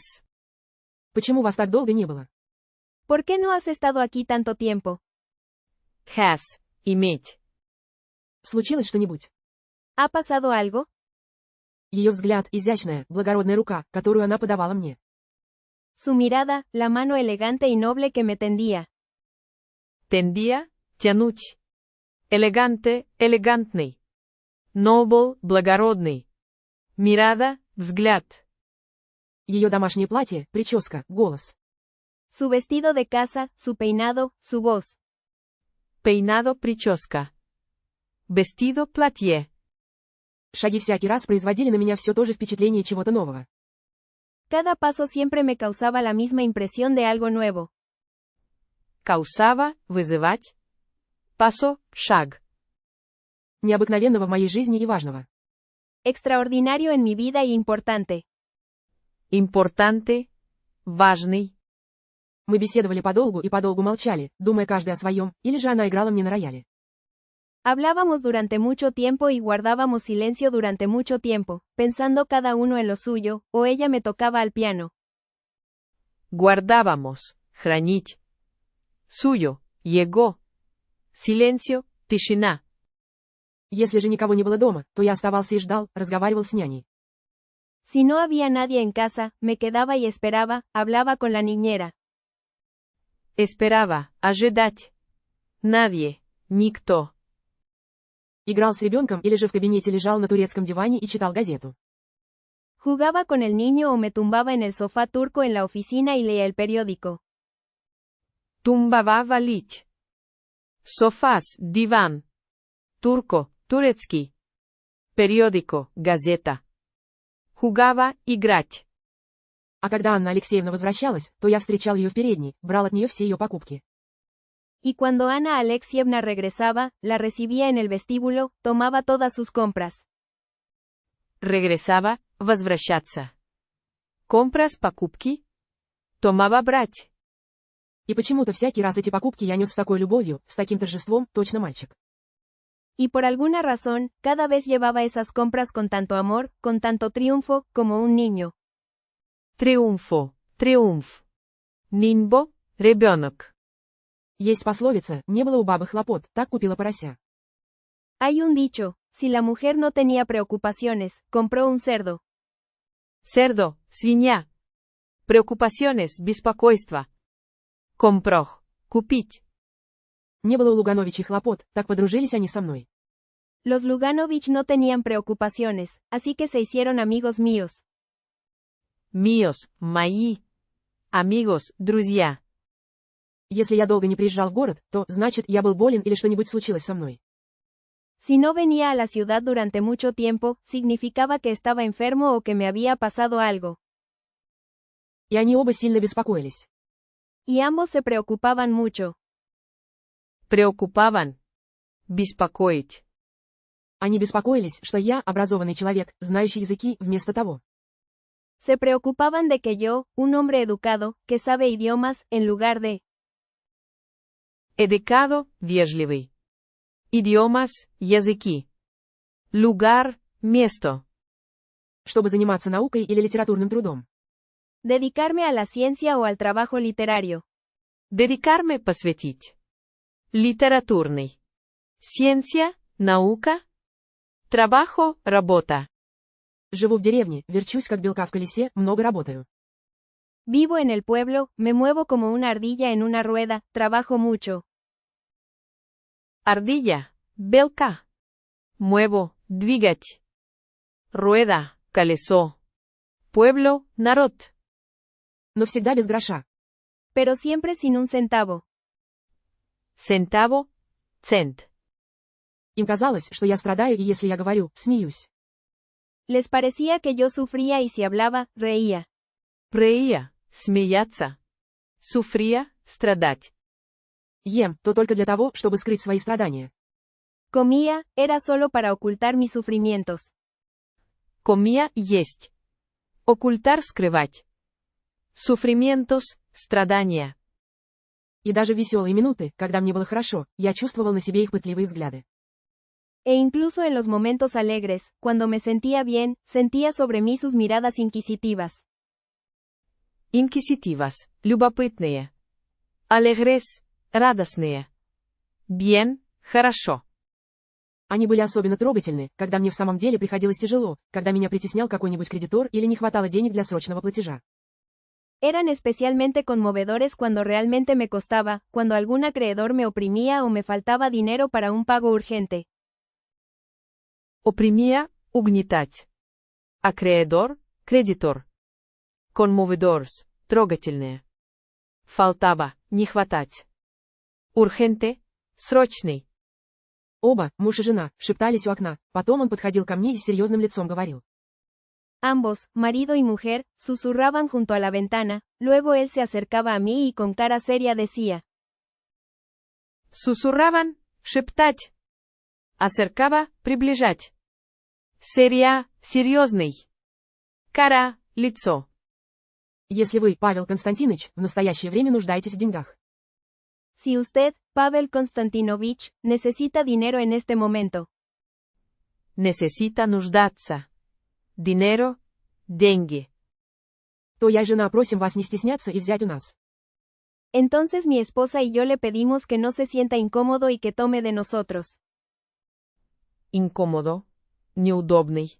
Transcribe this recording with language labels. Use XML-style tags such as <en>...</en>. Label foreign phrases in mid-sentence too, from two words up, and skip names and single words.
<ru>Почему вас так долго не было?</ru> <es>¿Por qué no has estado aquí tanto tiempo? Has,</es> <ru>иметь. Случилось что-нибудь?</ru> <es>¿Ha pasado algo?</es> <ru>Ее взгляд, изящная, благородная рука, которую она подавала мне.</ru> <es>Su mirada, la mano elegante y noble que me tendía. Tendía,</es> <ru>тянуть. Elegante, элегантный.</ru> <es>Noble, благородный. Mirada, взгляд.</es> <ru>Ее домашнее платье, прическа, голос.</ru> <es>Su vestido de casa, su peinado, su voz. Peinado, прическа. Vestido,</es> <ru>платье. Шаги всякий раз производили на меня все то же впечатление чего-то нового.</ru> <es>Cada paso siempre me causaba la misma impresión de algo nuevo. Causaba,</es> <ru>вызывать. Paso, шаг. Необыкновенного в моей жизни и важного.</ru> <es>Extraordinario en mi vida y importante. Importante,</es> <ru>важный. Мы беседовали подолгу и подолгу молчали, думая каждый о своем, или же она играла мне на рояле.</ru> <es>Hablábamos durante mucho tiempo y guardábamos silencio durante mucho tiempo, pensando cada uno en lo suyo, o ella me tocaba al piano. Guardábamos, хранить. Suyo, llegó. Silencio,</es> <ru>тишина. Если же никого не было дома, то я оставался и ждал, разговаривал с няней.</ru> <es>Si no había nadie en casa, me quedaba y esperaba, hablaba con la niñera. Esperaba,</es> <ru>ожидать. Nadie, никто. Играл с ребенком или же в кабинете лежал на турецком диване и читал газету.</ru> <es>Jugaba con el niño o me tumbaba en el sofá turco en la oficina y leía el periódico. Tumbava валить. Sofás, диван. Turco, турецкий. Periódico, газета. Jugaba,</es> <ru>играть. А когда Анна Алексеевна возвращалась, то я встречал ее в передней, брал от нее все ее покупки.</ru> <es>Y cuando Ana Alexievna regresaba, la recibía en el vestíbulo, tomaba todas sus compras. Regresaba,</es> <ru>возвращаться. Compras, покупки.</ru> <es>Tomaba брать.</es> <ru>И почему-то всякий раз эти покупки я нес с такой любовью, с таким торжеством, точно мальчик.</ru> <es>Y por alguna razón, cada vez llevaba esas compras con tanto amor, con tanto triunfo, como un niño. Триумфо, триумф. Нимбо, ребенок.</es> <ru>Есть пословица, не было у бабы хлопот, так купила порося.</ru> <es>Hay un dicho, si la mujer no tenía preocupaciones, compró un cerdo. Cerdo,</es> <ru>свинья. Preocupaciones, беспокойство.</ru> <es>Compró, купить.</es> <ru>Не было у Лугановичей хлопот, так подружились они со мной.</ru> <es>Los Luganovich no tenían preocupaciones, así que se hicieron amigos míos. Míos,</es> <ru>мои. Amigos, друзья. Если я долго не приезжал в город, то, значит, я был болен или что-нибудь случилось со мной.</ru> <es>Si no venía a la ciudad durante mucho tiempo, significaba que estaba enfermo o que me había pasado algo.</es> <ru>И они оба сильно беспокоились.</ru> <es>Y ambos se preocupaban mucho. Preocupaban.</es> <ru>Беспокоить. Они беспокоились, что я, образованный человек, знающий языки, вместо того.</ru> <es>Se preocupaban de que yo, un hombre educado, que sabe idiomas, en lugar de... Educado,</es> <ru>вежливый. Idiomas, языки.</ru> <es>Lugar, место.</es> <ru>Чтобы заниматься наукой или литературным трудом.</ru> <es>Dedicarme a la ciencia o al trabajo literario. Dedicarme,</es> <ru>посвятить. Литературный.</ru> <es>Ciencia, наука. Trabajo, работа.</es> <ru>Живу в деревне, верчусь как белка в колесе, много работаю.</ru> <es>Vivo en el pueblo, me muevo como una ardilla en una rueda, trabajo mucho. Ardilla,</es> <ru>белка. Muevo, двигать.</ru> <es>Rueda, колесо. Pueblo, народ.</es> <ru>Но всегда без гроша.</ru> <es>Pero siempre sin un centavo. Centavo, cent.</es> <ru>Им казалось, что я страдаю, и если я говорю, смеюсь.</ru> <es>Les parecía que yo sufría y si hablaba, reía. Прея, смеяться. Sufría, страдать.</es> <ru>Ем, то только для того, чтобы скрыть свои страдания.</ru> <es>Comía, era solo para ocultar mis sufrimientos. Comía,</es> <ru>есть. Ocultar, скрывать.</ru> <es>Sufrimientos, страдания.</es> <ru>И даже в веселые минуты, когда мне было хорошо, я чувствовал на себе их пытливые взгляды.</ru> <es>E incluso en los momentos alegres, cuando me sentía bien, sentía sobre mí sus miradas inquisitivas. Инквиситивas, любопытные. Alegres, радостные. Bien, хорошо.</es> <ru>Они были особенно трогательны, когда мне в самом деле приходилось тяжело, когда меня притеснял какой-нибудь кредитор или не хватало денег для срочного платежа.</ru> <es>Eran especialmente conmovedores cuando realmente me costaba, cuando algún acreedor me oprimía o me faltaba dinero para un pago urgente. Oprimía,</es> <ru>угнетать. Acreedor, кредитор. Conmovedores, трогательные. Faltaba, не хватать.</ru> <es>Urgente, срочный.</es> <ru>Оба, муж и жена, шептались у окна, потом он подходил ко мне и с серьезным лицом говорил.</ru> <es>Ambos, marido y mujer, susurraban junto a la ventana, luego él se acercaba a mí y con cara seria decía. Susurraban,</es> <ru>шептать. Acercaba, приближать.</ru> <es>Seria, серьезный. Cara, лицо.</es> <ru>Если вы, Павел Константинович, в настоящее время нуждаетесь в деньгах.</ru> <es>Si usted, Pavel Konstantinovich, necesita dinero en este momento. Necesita нуждаться. Dinero, деньги.</es> <ru>То я и жена просим вас не стесняться и взять у нас.</ru> <es>Entonces mi esposa y yo le pedimos que no se sienta incómodo y que tome de nosotros. Incómodo, неудобный.</es>